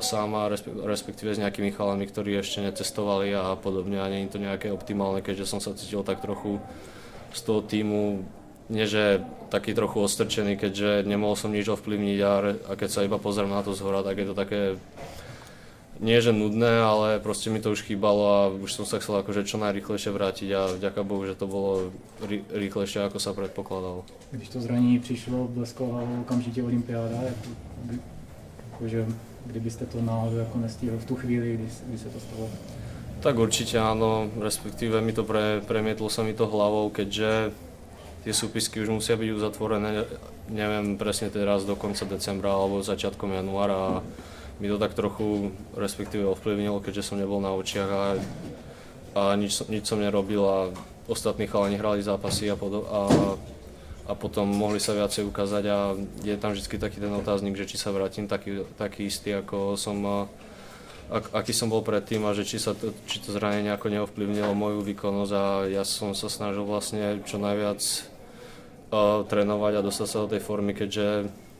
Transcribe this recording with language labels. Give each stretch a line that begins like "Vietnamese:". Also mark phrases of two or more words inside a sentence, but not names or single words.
Slovak: sám a respektíve s nejakými chalami, ktorí ešte necestovali a podobne a nie je to nejaké optimálne, keďže som sa cítil tak trochu z toho týmu, nie že taký trochu odstrčený, keďže nemohol som nič ovplyvniť a keď sa iba pozriem na to zhora, tak je to také nie že nudné, ale proste mi to už chýbalo a už som sa chcel akože čo najrýchlejšie vrátiť a vďaka Bohu, že to bolo rýchlejšie, ako sa predpokladalo.
Czech: Když to zranění přišlo, bleskla hlavou okamžitě olympiáda, jakože kdybyste to náhodou jako nestihl v tu chvíli, kdy se to stalo?
Slovak: Tak určite áno, respektíve mi to premietlo sa mi to hlavou, keďže tie súpisky už musia byť uzatvorené, neviem presne teraz do konca decembra alebo začiatkom januára. Mi to tak trochu respektíve ovplyvnilo, keďže som nebol na očiach a nič som nerobil a ostatní chalani hrali zápasy a a potom mohli sa viacej ukázať a je tam vždy taký ten otáznik, že či sa vrátim taký istý, ako som, aký som bol predtým a že či to zranenie nejako neovplyvnilo moju výkonnosť a ja som sa snažil vlastne čo najviac trénovať a dostať sa do tej formy, keďže